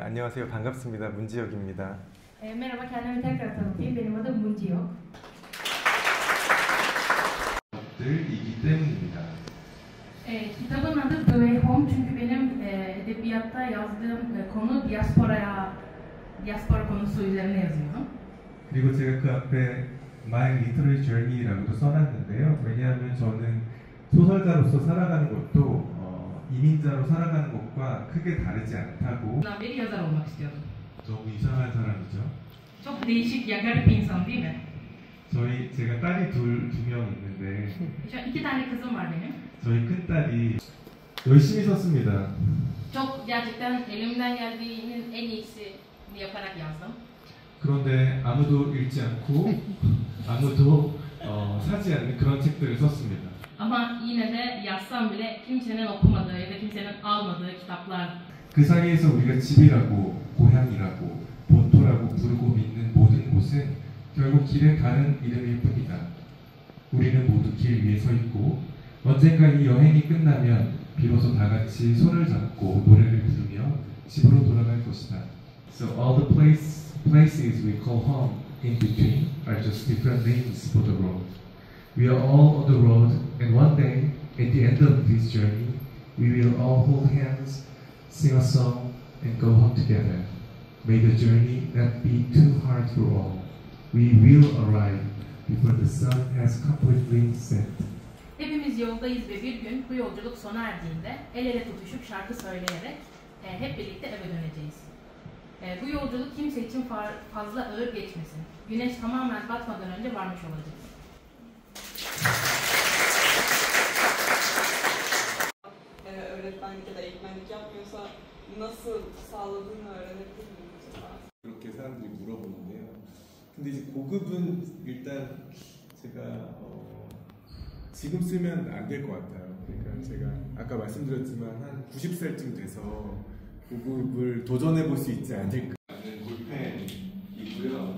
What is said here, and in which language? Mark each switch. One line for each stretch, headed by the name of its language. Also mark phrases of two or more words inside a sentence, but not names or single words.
Korean: 안녕하세요. 반갑습니다. 문지혁입니다.
Turkish: Merhaba, kendimi tekrar tanıtayım. Benim adım Munci Yok.
Korean: 들이기 때문입니다.
Turkish: Kitabın adı The Way Home çünkü benim edebiyatta yazdığım konu diaspora konusu üzerine yazıyorum.
Korean: 그리고 제가 그 앞에 My Literary Journey라고도 써놨는데요. 왜냐하면 저는 소설가로서 살아가는 것도 이민자로 살아가는 것과 크게 다르지 않다고.
Turkish: Bundan beri yazar olmak istiyordum.
Korean: 너무 이상한 사람이죠.
Turkish: Çok değişik, ya garip bir insan değil mi?
Korean: 제가 딸이 두 명 있는데
Turkish: Şu an 2 tane kızım var benim.
Korean: 저희 큰 딸이 열심히 썼습니다.
Turkish: Çok gerçekten elimden geldiğinin en iyisini yaparak yazdım.
Korean: 그런데 아무도 읽지 않고 아무도 사지 않는 그런 책들을 썼습니다.
Turkish: Ama yine de yazsam bile kimsenin okumadığı ya da kimsenin almadığı kitaplar.
Korean: 그 사이에서 우리가 집이라고 고향이라고 본토라고 부르고 믿는 모든 곳은 결국 길에 다른 이름일 뿐이다. 우리는 모두 길 위에 서 있고 언젠가 이 여행이 끝나면 비로소 다 같이 손을 잡고 노래를 부르며 집으로 돌아갈 것이다.
English: So all the places we call home in between are just different names for the road. We are all on the road, and one day, at the end of this journey, we will all hold hands, sing a song, and go home together. May the journey not be too hard for all. We will arrive before the sun has completely set.
Turkish: Hepimiz yoldayız ve bir gün bu yolculuk sona erdiğinde el ele tutuşup şarkı söyleyerek hep birlikte eve döneceğiz. Bu yolculuk kimse için fazla ağır geçmesin. Güneş tamamen batmadan önce varmış olacağız. Öğretmenlik ya da eğitmenlik yapmıyorsa nasıl sağladığını öğrenebilir miyim acaba?
Korean: 그렇게 사람들이 물어보는데요. 근데 이제 고급은 일단 제가 지금 쓰면 안 될 것 같아요. 그러니까 제가 아까 말씀드렸지만 한 90살쯤 돼서 고급을 도전해 볼 수 있지 않을까 하는 볼펜이고요.